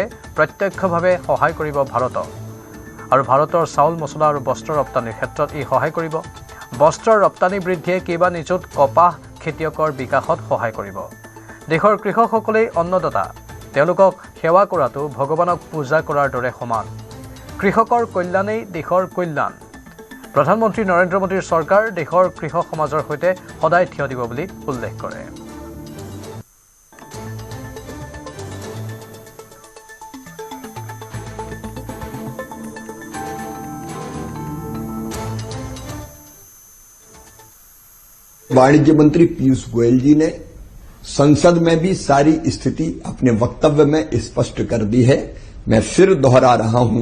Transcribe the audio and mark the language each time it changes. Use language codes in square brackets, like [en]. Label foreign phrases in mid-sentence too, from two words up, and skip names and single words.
[as] প্ৰত্যক্ষভাৱে সহায় কৰিব ভাৰতক আৰু ভাৰতৰ চাউল মছলা আৰু বস্ত্ৰ ৰপ্তানিৰ ক্ষেত্ৰত ই সহায় কৰিব বস্ত্ৰৰ ৰপ্তানি বৃদ্ধিয়ে কেইবা নিযুত কপাহ খেতিয়কৰ বিকাশত সহায় কৰিব দেশৰ কৃষকসকলেই অন্নদাতা তেওঁলোকক সেৱা কৰাটো ভগৱানক পূজা কৰাৰ দৰে সমান কৃষকৰ কল্যাণেই দেশৰ কল্যাণ প্ৰধানমন্ত্ৰী নৰেন্দ্ৰ মোদীৰ চৰকাৰ দেশৰ কৃষক সমাজৰ সৈতে সদায় থিয় দিব বুলি উল্লেখ কৰে [hi] वाणिज्य मंत्री पीयूष गोयल जी ने संसद में भी सारी स्थिति अपने वक्तव्य में स्पष्ट कर दी है मैं फिर दोहरा रहा हूं